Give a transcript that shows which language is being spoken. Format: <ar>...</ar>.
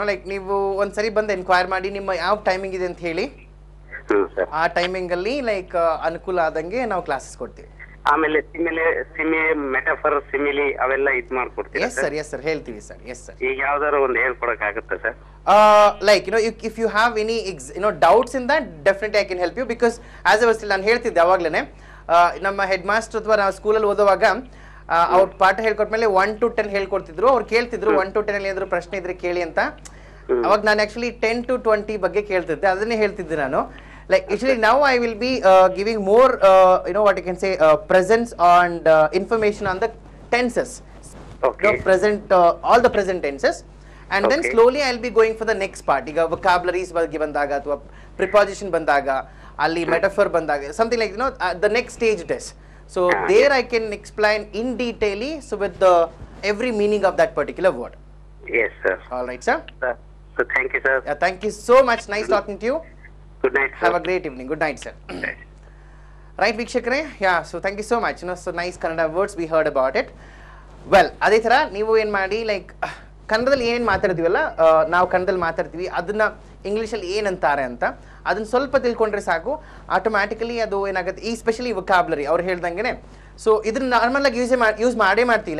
<kn>Like ನೀವು ಒಂದ್ಸರಿ ಬಂದು ಎನ್ಕ್ವೈರ್ ಮಾಡಿ ನಿಮ್ಮ ಯಾವ ಟೈಮಿಂಗ್ ಇದೆ ಅಂತ ಹೇಳಿ, ಆ ಟೈಮಿಂಗ್ ಅಲ್ಲಿ ಲೈಕ್ ಅನುಕೂಲ ಆದಂಗೆ ನಾವು ಕ್ಲಾಸಸ್ ಕೊಡ್ತೀವಿ. ಆಮೇಲೆ ಮೆಟಾಫರ್, ಸಿಮಿಲಿ ಅವೆಲ್ಲ ಇದ್ ಮಾಡ್ಕೊಡ್ತೀವಿ.</kn> <en>yes sir, yes sir,</en> <kn>ಹೇಳ್ತೀವಿ ಸರ್.</kn> <en>Yes sir.</en> <kn>ಈಗ ಯಾವ್ದಾದ್ರು ಒಂದು ಹೇಳ್ಕೊಡಕ್ ಆಗುತ್ತಾ sir?</kn> <en>Like if you have any doubts in that, definitely I can help you, because as I was still</en> <kn>ನಾನು ಹೇಳ್ತಿದ್ದೆ ಅವಾಗ್ಲೇನೆ, ನಮ್ಮ ಹೆಡ್ ಮಾಸ್ಟರ್ ಅಥವಾ ನಾವು ಸ್ಕೂಲಲ್ಲಿ ಓದುವಾಗ ಅವ್ರ ಪಾಠ ಹೇಳ್ಕೊಟ್ಮೇಲೆ 1 to 10 ಹೇಳ್ಕೊಡ್ತಿದ್ರು. ಅವ್ರು ಕೇಳ್ತಿದ್ರು 1 to 10 ಅಲ್ಲಿ ಏನಾದ್ರು ಪ್ರಶ್ನೆ ಇದ್ರೆ ಕೇಳಿ ಅಂತ. ಅವಾಗ ನಾನು ಆಕ್ಚುಲಿ 10 to 20 ಬಗ್ಗೆ ಕೇಳ್ತಿದ್ದೆ, ಅದನ್ನೇ ಹೇಳ್ತಿದ್ದೆ ನಾನು.</kn> <en>Like actually now I will be giving more what you can say presence and information on the tenses. Okay. Present all the present tenses. And then slowly I'll be going for the next part.</en> <kn>ಈಗ vocabularies ಬಗ್ಗೆ ಬಂದಾಗ ಅಥವಾ preposition ಬಂದಾಗ, ಅಲ್ಲಿ metaphor ಬಂದಾಗ,</kn> <en>something like the next stage it is. So there I can explain in detail, so with the every meaning of that particular word. Yes sir. All right sir. So thank you sir. Thank you so much. Nice talking to you. Good night sir. Have a great evening. Good night sir. Right ವೀಕ್ಷಕರೇ, so thank you so much. So nice Kannada words we heard about it.</en> <kn>Well, ಅದೇ ತರ ನೀವು ಏನ್ ಮಾಡಿ, like ಕನ್ನಡದಲ್ಲಿ ಏನೇನು ಮಾತಾಡ್ತೀವಲ್ಲ, ನಾವು ಕನ್ನಡದಲ್ಲಿ ಮಾತಾಡ್ತೀವಿ, ಅದನ್ನ ಇಂಗ್ಲೀಷಲ್ಲಿ ಏನಂತಾರೆ ಅಂತ ಅದನ್ನ ಸ್ವಲ್ಪ ತಿಳ್ಕೊಂಡ್ರೆ ಸಾಕು. ಆಟೋಮ್ಯಾಟಿಕಲಿ ಅದು ಏನಾಗುತ್ತೆ, ಈ ಸ್ಪೆಷಲಿ ವೊಕ್ಯಾಬ್ಯುಲರಿ ಅವ್ರು ಹೇಳ್ದಂಗೆ. ಸೊ ಇದನ್ನ ನಾರ್ಮಲ್ ಆಗಿ ಯೂಸ್ ಮಾಡೇ ಮಾಡ್ತೀವಿ.</kn>